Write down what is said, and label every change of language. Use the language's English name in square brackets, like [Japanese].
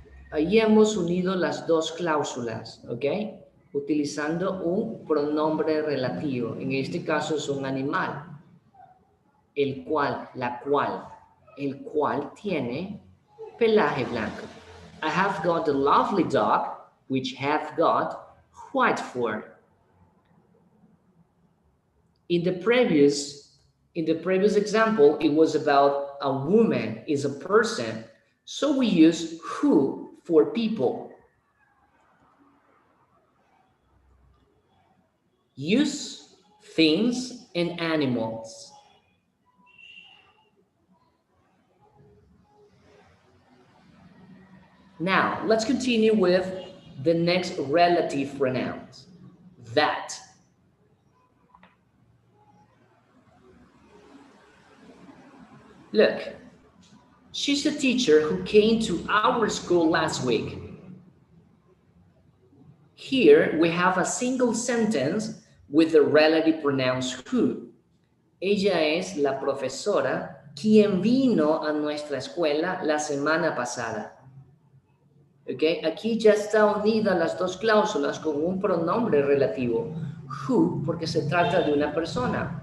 [Spanish] Ahí hemos unido las dos cláusulas, ¿ok? Utilizando un pronombre relativo. En este caso es un animal. El cual, la cual, el cual tiene pelaje blanco. [English] I have got a lovely dog, which have got white fur. In the previous example, it was about a woman is a person. So we use who for people. Use things and animals. Now, let's continue with the next relative pronouns. That. Look, she's a teacher who came to our school last week. Here we have a single sentence with the relative pronouns who. [Spanish] Ella es la profesora quien vino a nuestra escuela la semana pasada. Okay. Aquí ya está unida las dos cláusulas con un pronombre relativo. Who, porque se trata de una persona.